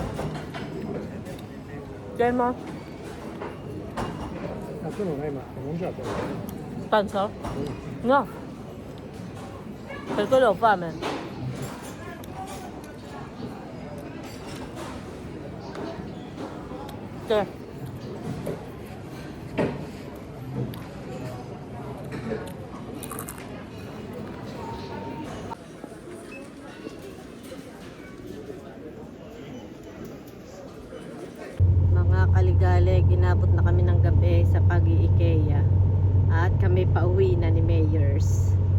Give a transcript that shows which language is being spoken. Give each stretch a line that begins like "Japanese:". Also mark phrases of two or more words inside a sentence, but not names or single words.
Italian: Che mo? Ma tu non hai mai mangiato? Penso? No. Per quello ho fame. Che?
Filipino: Mga kaligalig, inabot na kami ng gabi sa pag-i-IKEA at kami pauwi na ni Mayors.